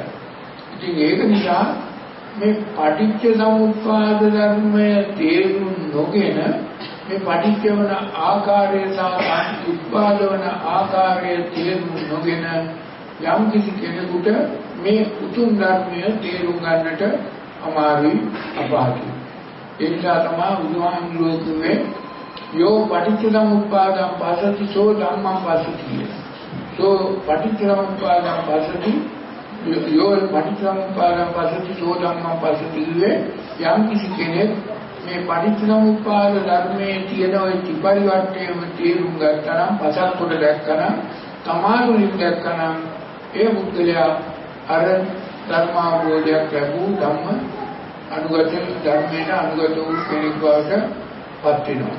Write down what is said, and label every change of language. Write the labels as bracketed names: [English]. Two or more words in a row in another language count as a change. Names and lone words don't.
[Sinhala] ඉතින් ඒක නිසා මේ පටිච්ච සමුප්පාද ධර්මය තේරුම් නොගෙන මේ පටිච්ච වන ආකාරය සහ උත්පාද වන ආකාරය තේරුම් නොගෙන යම් කිසි කෙනෙකුට මේ උතුම් ධර්මය තේරුම් ගන්නට අමාරුයි අපහසුයි. ඒ නිසා තමයි බුදුහාමුදුරුවෝ කිව්වේ [Pali] යෝ පටිච්ච සමුප්පාදං පස්සති සෝ ධම්මං පස්සති. සෝ පටිච්ච සමුප්පාදං පස්සති යෝ පටිච්ච සමුප්පාදං පස්සති සෝ ධම්මං පස්සති. [Sinhala] යම් කිසි කෙනෙක් මේ පටිච්ච සමුප්පාද ධර්මයේ තියෙන ওই ත්‍රිපරිවර්තයම තේරුම් ගත්තනම් පසක් කොට දැක්කනම් තමාරුලින් දැක්කනම් ඒ මුක්තලයා අර ධර්මාවබෝධයක් ලැබූ ධම්ම අනුගත ධර්මයට අනුගත වූ කෙනෙක් බවට පත් වෙනවා.